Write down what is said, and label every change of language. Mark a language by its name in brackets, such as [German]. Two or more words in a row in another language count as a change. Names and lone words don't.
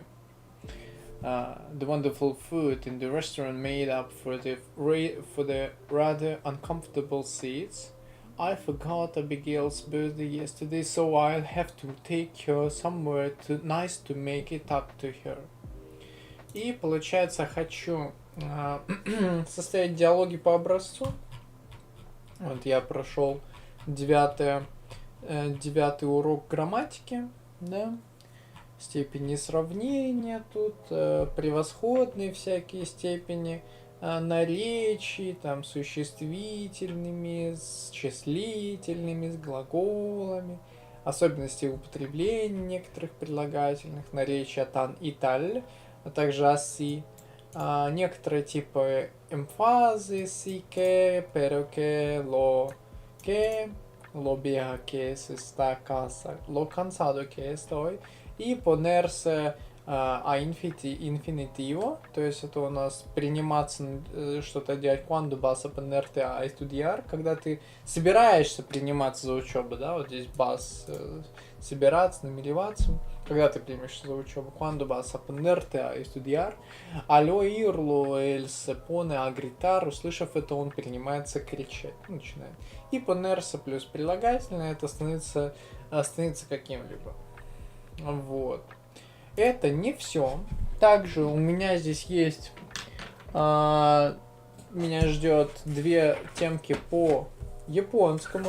[English] The wonderful food in the restaurant made up for the rather uncomfortable seats. I forgot Abigail's birthday yesterday, so I'll have to take her somewhere nice to make it up to her. [Russian] И получается, хочу составить диалоги по образцу. Вот я прошел 9 урок грамматики, да, степени сравнения тут, превосходные всякие степени, наречий, там, существительными, с числительными, с глаголами, особенности употребления некоторых прилагательных, наречия тан и таль, а также аси, некоторые типы эмфазы, [Spanish] si que, pero que, lo vieja que se está casa, lo cansado que estoy, [Russian] и [Spanish] ponerse infinitivo, [Russian] то есть это у нас приниматься что-то делать [Spanish] cuando vas a ponerte a estudiar, [Russian] когда ты собираешься приниматься за учебу, да, вот здесь vas собираться, намереваться, когда ты примешься за учебу, [Spanish] cuando vas a ponerte a estudiar, al oírlo él se pone a gritar, [Russian] услышав это, он принимается кричать, начинает. И ponerse плюс прилагательное, это становится каким-либо. Вот. Это не все. Также у меня здесь есть, меня ждет 2 темки по японскому.